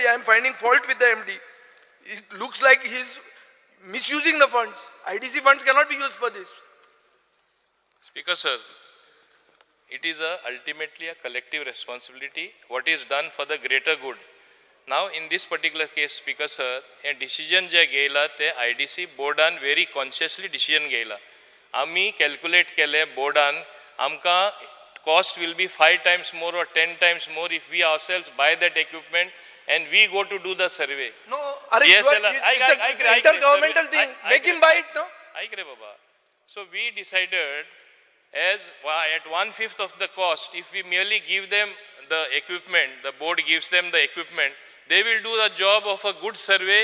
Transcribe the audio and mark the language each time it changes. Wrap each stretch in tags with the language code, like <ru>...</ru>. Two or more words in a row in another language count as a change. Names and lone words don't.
<en>I am finding fault with the MD. It looks like he is misusing the funds. IDC funds cannot be used for this. Speaker sir, it is ultimately a collective responsibility what is done for the greater good. Now in this particular case, Speaker sir, a decision</en> <kok>जे घेयला ते IDC बोर्डान</kok> <en>very consciously decision घेयला.</en> <kok>आमी calculate केले बोर्डान आमकां</kok> <en>cost will be 5 times more or 10 times more if we ourselves buy that equipment and we go to do the survey. No, it's an intergovernmental thing. Make him buy it, no? Baba. So we decided as at 1/5 of the cost, if we merely give them the equipment, the board gives them the equipment, they will do the job of a good survey.</en>